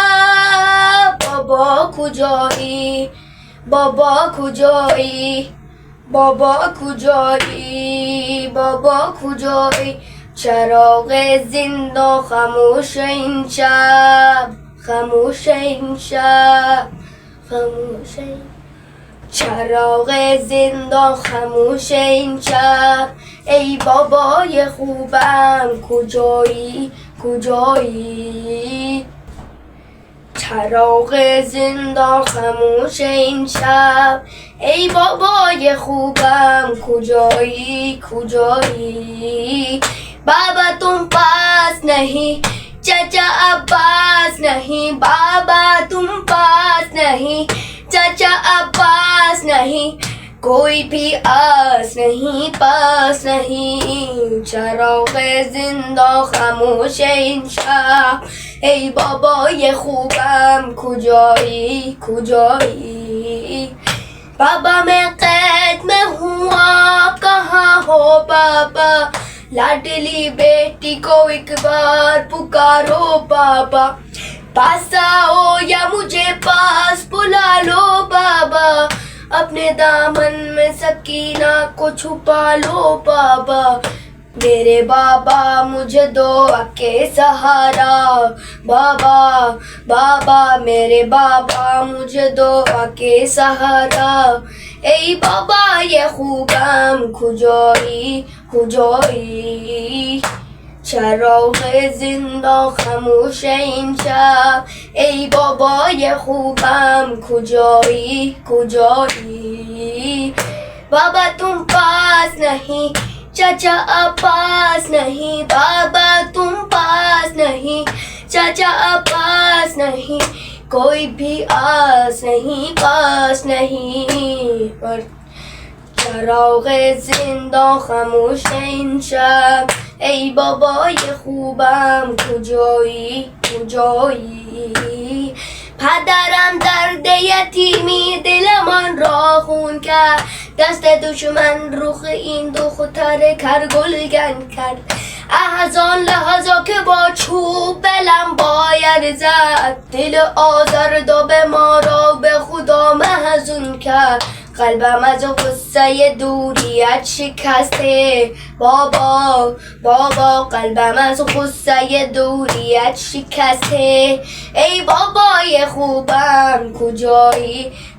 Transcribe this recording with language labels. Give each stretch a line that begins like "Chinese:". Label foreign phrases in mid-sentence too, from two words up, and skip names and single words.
Persian: بابا کجایی بابا کجایی بابا کجایی بابا کجایی چراغ زندہ خاموش این شب خاموش این شب خاموش این چراغ زندہ خاموش این شب ای بابای خوبم کجایی کجایی چراغ زندہ خاموش این شب ای بابای خوبم کجایی کجایی بابا
Urdu: تم پاس نہیں چچا عباس نہیں بابا تم پاس نہیں چچا عباس نہیں کوئی بھی آس نہیں پاس نہیں
Persian: چراغ زندہ خاموش این شب ای بابای خوبم کجایی کجایی بابا
Urdu: میں قید میں ہوں آپ کہاں ہو بابا لاڈلی بیٹی کو ایک بار پکارو بابا پاس آؤ یا مجھے پاس بلا لو بابا اپنے دامن میں سکینہ کو چھپا لو بابا میرے بابا مجھے دعا کے سہارا بابا بابا میرے بابا مجھے دعا کے سہارا
Persian: ای بابا یہ خوبم کجایی کجایی چراغ زندہ خاموش این شب ای بابای خوبم کجایی کجایی بابا
Urdu: تم پاس نہیں چچا پاس نہیں بابا تم پاس نہیں چچا پاس نہیں کوئی بھی آس نہیں پاس نہیں پر
Persian: چراغ زندہ خاموش این شب ای بابای خوبم کجایی کجایی پدرم درد یتیمی دلمان را خون کرد دست دشمن رخ این دختر کرگلگن کرد از آن لحظا که با چوب بلم باید زد دل آزردا به ما را به خدا محزون کرد قلبم از غصه دوریت شکسته بابا بابا قلبم از غصه دوریت شکسته ای بابای خوبم کجایی